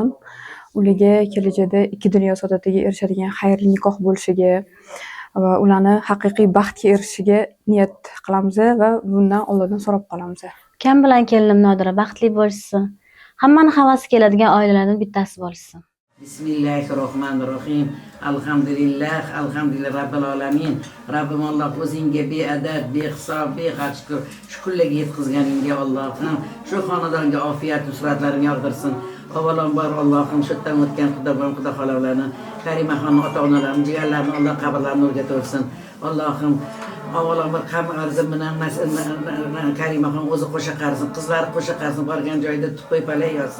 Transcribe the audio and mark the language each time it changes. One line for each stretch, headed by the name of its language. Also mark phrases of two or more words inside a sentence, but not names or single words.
Uzbek: Ularga kelajakda ikki dunyo saodatiga erishadigan xayrli nikoh bo'lishiga va ularni haqiqiy baxtga erishishiga niyat qilamiz va bundan Allohdan so'rab qolamiz. Ukam bilan kelinim Nodira baxtli bo'lishsin. Hammani havasi keladigan oilalardan bittasi bo'lishsin.
Arabic: بسم الله الرحمن الرحيم. الحمد لله رب العالمين.
Uzbek: Rabbim Alloh o'zingga beadad, behisob, behad shukrlarga yetkazganingga Allohim shu xonadonga ofiyat nusratlarini yog'dirsin. Avvalambor Allohim shu yerdan o'tgan xudo xolalarni, Karimaxonning ota-onalarini, jigarlarini Alloh qabrlarini nurga to'lsin. Allohim avvalambor qabr arzim bilan Karimaxon o'zi qo'sha qarsin, qizlari qo'sha qarsin, borgan joyda tupoy palay yotsin.